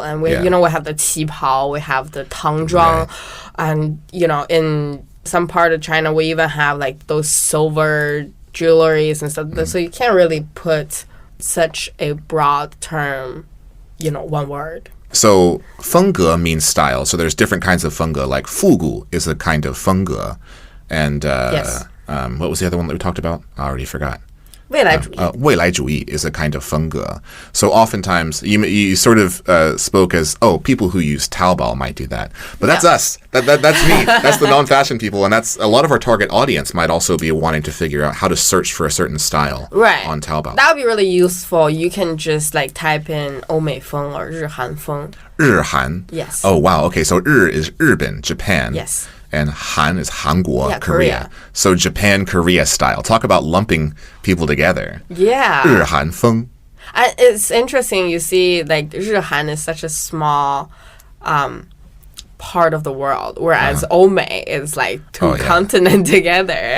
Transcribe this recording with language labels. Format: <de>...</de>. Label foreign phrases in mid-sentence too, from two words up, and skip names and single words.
<en>And we, you know, we have the qipao, we have the tangzhuang, and, you know, in some part of China, we even have like those silver jewelries and stuff. So you can't really put such a broad term, you know, one word. So 风格 means style. So there's different kinds of 风格. Like 复古 is a kind of 风格. And Yes. What was the other one that we talked about? I already forgot. 未来主义. 未来主义 is a kind of 风格. So oftentimes you sort of spoke as, people who use Taobao might do that. But that's us. That's me. That's the non-fashion people. And that's a lot of our target audience might also be wanting to figure out how to search for a certain style on Taobao. That would be really useful. You can just like type in 欧美风 or 日韩风. 日韩? Yes. Oh, wow. Okay, so 日 is 日本, Japan. Yes. And Han is Hangguo, Yeah, Korea. So Japan, Korea style. Talk about lumping people together. Yeah. 日韩风. It's interesting. You see, like 日韩 is such a small part of the world, whereas 欧美 is like two continents together.</en>